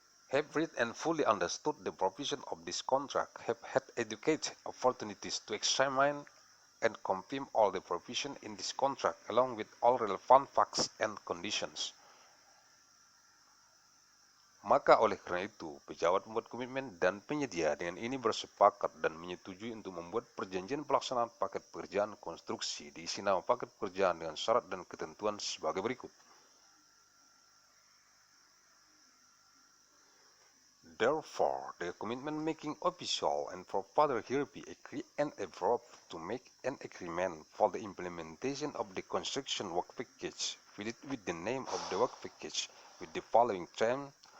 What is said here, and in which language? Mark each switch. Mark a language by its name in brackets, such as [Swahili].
[English] Have read and fully understood the provision of this contract, have had adequate opportunities to examine and confirm all the provision in this contract along with all relevant facts and conditions. [Indonesian] Maka oleh karena itu, pejabat pembuat komitmen dan penyedia dengan ini bersepakat dan menyetujui untuk membuat perjanjian pelaksanaan paket pekerjaan konstruksi diisi nama paket pekerjaan dengan syarat dan ketentuan sebagai berikut. [English] Therefore, the commitment-making official and provider hereby agree and approve to make an agreement for the implementation of the construction work package, filled with the name of the work package, with the following terms.